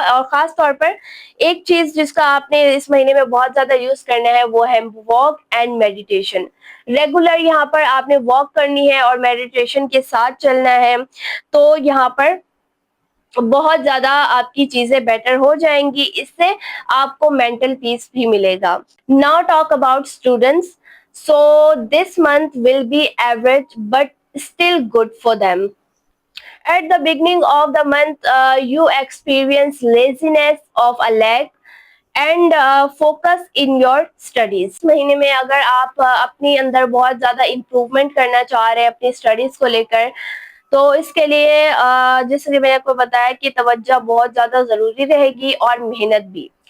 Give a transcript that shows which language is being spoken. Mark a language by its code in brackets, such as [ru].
[ur] خاص طور پر ایک چیز جس کا آپ نے اس مہینے میں بہت زیادہ یوز کرنا ہے وہ ہے واک اینڈ میڈیٹیشن۔ ریگولر یہاں پر آپ نے واک کرنی ہے اور میڈیٹیشن کے ساتھ چلنا ہے، تو یہاں پر بہت زیادہ آپ کی چیزیں بیٹر ہو جائیں گی، اس سے آپ کو مینٹل پیس بھی ملے گا۔ [en] Now talk about students. So this month will be average but still good for them. At the beginning of the month, you experience laziness of a leg and focus on your studies. [ur] اس مہینے میں اگر آپ اپنی اندر بہت زیادہ improvement کرنا چاہ رہے ہیں اپنی اسٹڈیز کو لے کر، تو اس کے لیے جیسے کہ میں نے آپ کو بتایا کہ توجہ بہت زیادہ ضروری رہے گی اور محنت بھی۔